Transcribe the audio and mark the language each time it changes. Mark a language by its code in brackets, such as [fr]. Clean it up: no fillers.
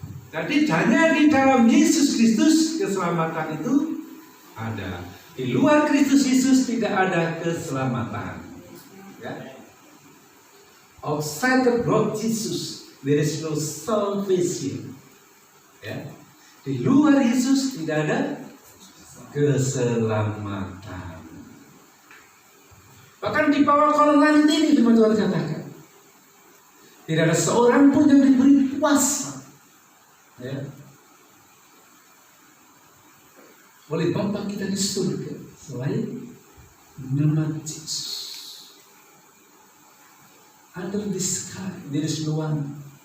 [id] Jadi hanya di dalam Yesus Kristus keselamatan itu ada. Di luar Kristus Yesus tidak ada keselamatan. Ya. [en] Outside the Lord Jesus there is no salvation. [id] Ya. Di luar Yesus tidak ada keselamatan. Bahkan di bawah kolong langit ini firman Tuhan katakan, tidak ada seorang pun yang diberi kuasa, ya, oleh Bapa kita di surga selain nama Yesus. [en] Under the sky there is no one.